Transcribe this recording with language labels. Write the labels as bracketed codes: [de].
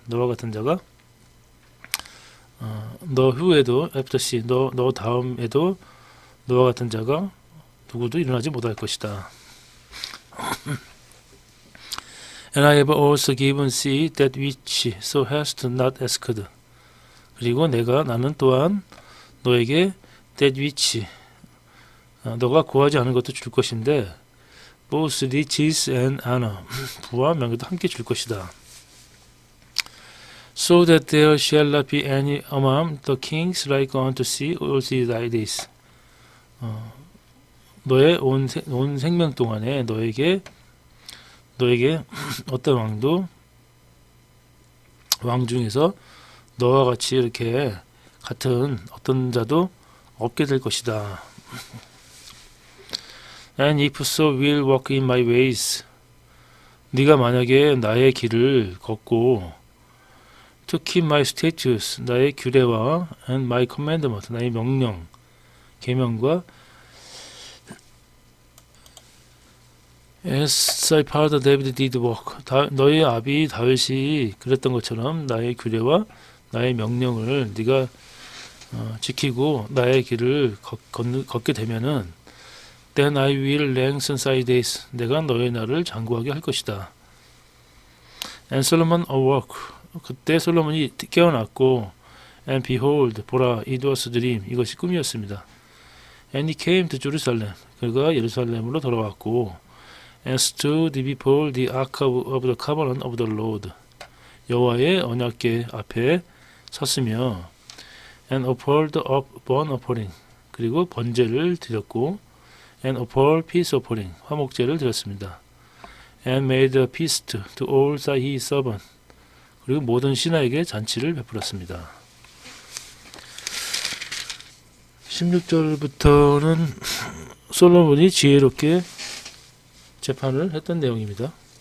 [ko] 너와 같은 자가 너 후에도 [en] after thee, [ko] 너 다음에도 너와 같은 자가 누구도 일어나지 못할 것이다. [en] And I have also given thee that which thou hast not asked. [ko] 그리고 나는 또한 너에게 [en] that which, [ko] 너가 구하지 않은 것도 줄 것인데, [en] both riches and honor, [ko] 부와 명예도 함께 줄 것이다. [en] So that there shall not be any among the kings like unto thee all thy days. [ko] 너의 온 생명 동안에 너에게 어떤 왕 중에서 너와 같이 이렇게 같은 어떤 자도 없게 될 것이다. [en] And if so will walk in my ways. [ko] 네가 만약에 나의 길을 걷고, [en] to keep my statutes, [ko] 나의 규례와 [en] and my commandment, [ko] 나의 명령, 계명과 [en] as thy father David did walk. [ko] 너의 아비 다윗이 그랬던 것처럼 나의 규례와 나의 명령을 네가 지키고 나의 길을 걷게 되면은, [en] then I will lengthen thy days. [ko] 내가 너의 날을 장구하게 할 것이다. [en] And Solomon awoke. [ko] 그때 솔로몬이 깨어났고, [en] and behold, [ko] 보라, [en] it was a dream. [ko] 이것이 꿈이었습니다. [en] And he came to Jerusalem. [ko] 그가 예루살렘으로 돌아왔고 [en] and stood before the ark of the covenant of the Lord. [ko] 여호와의 언약궤 앞에 섰으며 [en] and offered up burnt offering. [ko] 그리고 번제를 드렸고 [en] and offered peace offering. [ko] 화목제를 드렸습니다. [en] and made a feast to all his servants. [ko] 그리고 모든 신하에게 잔치를 베풀었습니다. 16절부터는 솔로몬이 지혜롭게 재판을 했던 내용입니다.